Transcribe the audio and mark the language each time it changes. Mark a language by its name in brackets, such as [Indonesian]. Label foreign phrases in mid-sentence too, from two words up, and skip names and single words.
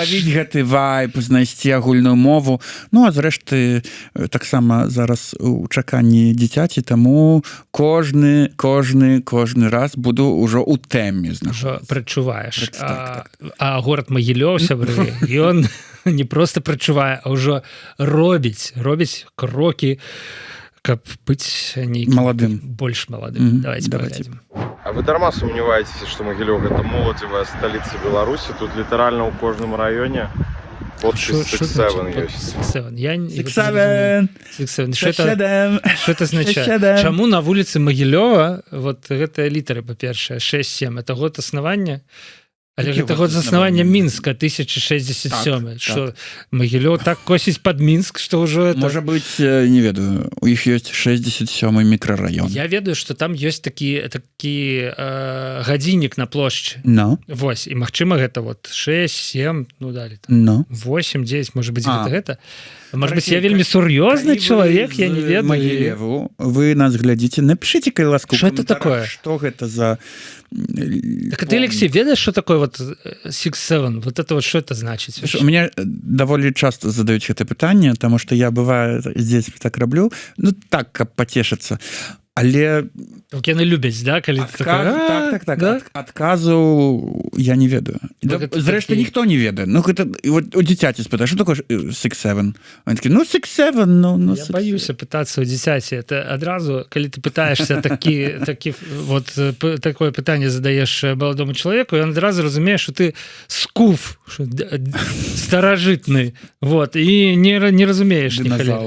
[Belarusian] лавіць гэты вайб, знайсці агульную мову. А зрэшты таксама зараз у чаканні дзіцяці, таму кожны раз буду ўжо ў тэме. Прачуваеш. А горад Магілёў, сябры, ён не проста прачувае, а ўжо робіць крокі, каб быць маладым, больш маладым. Давайте паглядзім. [Russian] А вы дарма сумневаетесь, что Могилев это молодевая столица Беларуси? Тут литерально у каждом районе подпись 6-7 есть. 6-7. Что это означает? [Belarusian] Чаму на вуліцы Магілёва вот гэтая літара, па-першае, 6-7? [Russian] Это год основания? [Belarusian] Але гэта год заснавання Мінска 1067, што Магілёў так косіць пад Мінск, што ўжо это... Можа быць, не ведаю, у іх ёсць 67-й мікрараён. Я ведаю, што там ёсць такі гадзіннік на плошчы. Вось, і магчыма гэта вот 6, 7, ну далі там 8, 10, можа быць гэта. [Russian] Может быть, [Belarusian] я вельмі сур'ёзны чалавек, я не ведаю. Магілеву, вы нас глядзіце, напишите, калі ласку, [Russian] што это такое? [Belarusian] Што гэта за... Так ты, Алексей, ведаешь, [Russian] что такое вот 6-7? Вот это вот что это значит? У меня довольно часто задают это питание, потому что я, бывает, здесь так роблю, ну, так, каб потешиться. [Belarusian] Але... Так яны любяць, да? Калі Так. Адказу я не ведаю. Зрэшты, ніхто не ведае. Ну, гэта... Вот у дзіцяці спытаю, што такое 6-7? Он такі, ну, 6-7, ну... Я боюся пытацца ў дзіцяці. Это адразу, калі ты пытаешься такое пытанне задаеш маладому чалавеку, ён адразу разумее, што ты скуф, старажытны, вот, і не разумееш ні халеры.